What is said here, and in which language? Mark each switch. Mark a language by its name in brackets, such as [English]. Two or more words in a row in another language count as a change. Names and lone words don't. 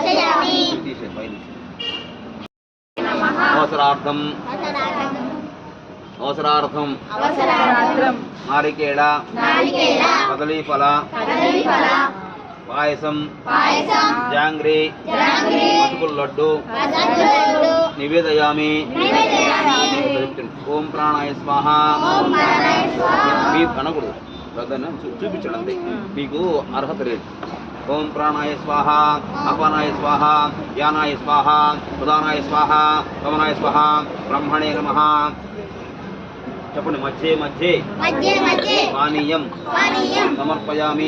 [Sanskrit] अवसरार्थं नारिकेल कदलीफल पायसं जांग्री मटकुल लड्डू निवेदयामि. ओम प्राणाय स्वाहा. [Telugu] అనకూడదు చూపించడం అంతే మీకు అర్హత లేదు. [Sanskrit] ఓం ప్రాణాయ స్వాహ అపానాయ స్వాహ యానాయ స్వాహ ఉదానాయ స్వాహ గమనాయ స్వాహ బ్రహ్మణే నమః. చెప్పండి. మధ్యే మధ్యే పానీయం సమర్పయామి.